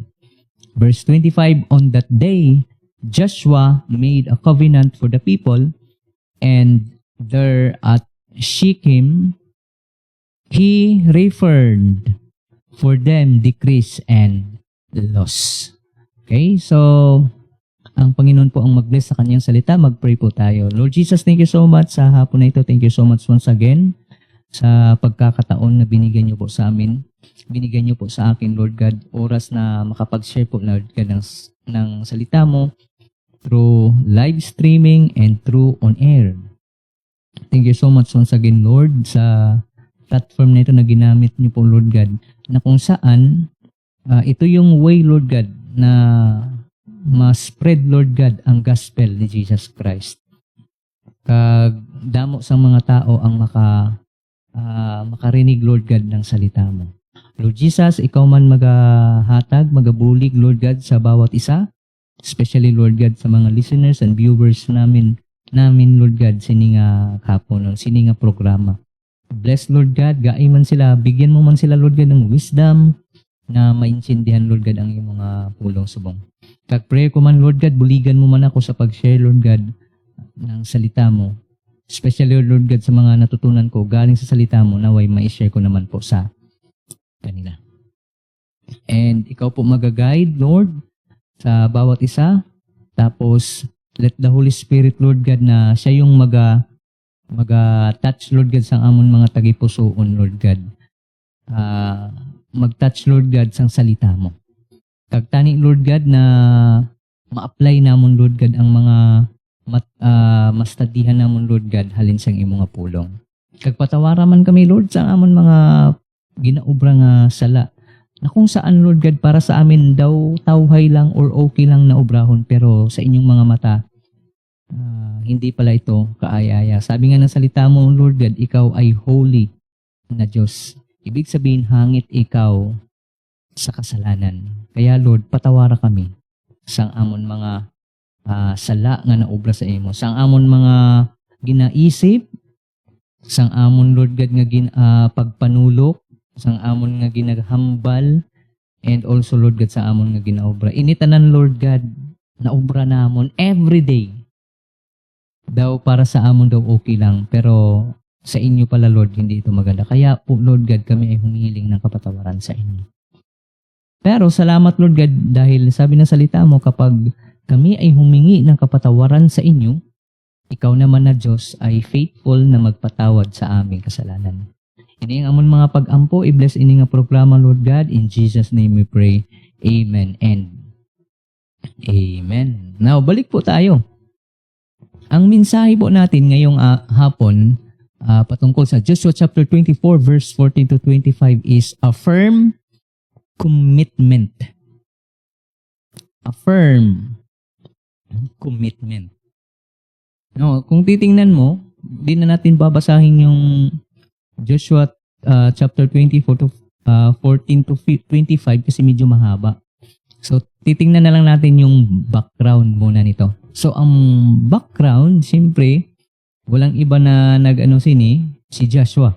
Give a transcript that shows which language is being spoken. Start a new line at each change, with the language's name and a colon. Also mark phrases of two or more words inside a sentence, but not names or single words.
English: Verse 25, "On that day, Joshua made a covenant for the people, and there at Shechem, he referred for them decrease and loss."
Filipino: Okay, so ang Panginoon po ang mag-bless sa kanyang salita. Mag-pray po tayo. Lord Jesus,
English: thank you so much
Filipino: sa hapon na ito.
English: Thank you so much once again
Filipino: sa pagkakataon na binigyan niyo po sa amin. Binigyan niyo po sa akin, Lord God, oras na makapag-share po, Lord God, ng salita mo
English: through live streaming and through on air. Thank you so much once again,
Filipino: Lord, sa platform na ito na ginamit niyo po, Lord God, na kung saan ito yung way, Lord God, na ma-spread, Lord God, ang gospel ni Jesus Christ.
Hiligaynon: Damo sa mga tao ang makarinig, Lord God, ng salita mo. Lord Jesus, ikaw man magahatag, magabulig, Lord God,
Filipino: sa bawat isa,
Hiligaynon: especially, Lord God, sa mga
English: listeners and viewers
Hiligaynon: namin, Lord God, sininga kapon, sininga programa.
English: Bless, Lord God,
Filipino: gai man sila, bigyan mo man sila, Lord God, ng wisdom na maintindihan, Lord God, ang iyong
Hiligaynon: mga pulong subong. Kag-pray ko man,
Filipino: Lord God,
Hiligaynon: buligan mo man ako
Filipino: sa pag-share, Lord God, ng salita mo. Especially, Lord God, sa mga natutunan ko galing sa salita mo, naway ma-share ko naman po sa kanila. And ikaw po mag-guide, Lord, sa bawat isa. Tapos, let the Holy Spirit, Lord God, na siya yung mag-touch, Lord God,
Hiligaynon: sa amon mga tagipusoon,
Filipino: Lord God. Mag-touch, Lord God, sa salita mo.
Hiligaynon: Kagtani, Lord God, na ma-apply namon, Lord God, ang mga mastadihan namon, Lord God, halin sang imong pulong. Kagpatawara man kami, Lord, sa amon mga ginaobra nga sala,
Filipino: na kung saan, Lord God, para sa amin
Hiligaynon: daw tawhay lang
Filipino: or okay lang na obrahon, pero sa inyong mga mata, hindi pala ito kaayaya. Sabi nga ng salita mo, Lord God, ikaw ay holy na Diyos. Ibig sabihin, hangit ikaw sa kasalanan. Kaya Lord,
Hiligaynon: patawara kami sang amon mga sala nga naobra sa imo, sang amon mga ginaisip, sang amon Lord God nga pagpanulok, sang amon nga ginaghambal,
English: and also
Hiligaynon: Lord God sa amon nga ginaobra. Initanan Lord God na obra namon
English: every day.
Hiligaynon: Daw para sa amon daw okay lang,
Filipino: pero sa inyo pala Lord hindi ito maganda. Kaya po Lord God kami ay humihiling ng kapatawaran sa inyo. Pero salamat Lord God dahil sabi ng salita mo kapag kami ay humingi ng kapatawaran sa inyo, ikaw naman na Diyos ay faithful na magpatawad sa aming kasalanan.
Hiligaynon: Ini ang amon mga pag-ampo, i-bless ini nga programa Lord God.
English: In Jesus name we pray. Amen and Amen. Now,
Filipino: balik po tayo. Ang mensahe po natin ngayong hapon patungkol sa Joshua chapter 24 verse 14 to 25
English: is a firm commitment. A firm commitment.
Filipino: No, kung titingnan mo, di na natin babasahin yung Joshua chapter 24 to 14 to 25 kasi medyo mahaba. So, titingnan na lang natin yung background muna nito. So, ang background, siyempre, walang iba na si Joshua.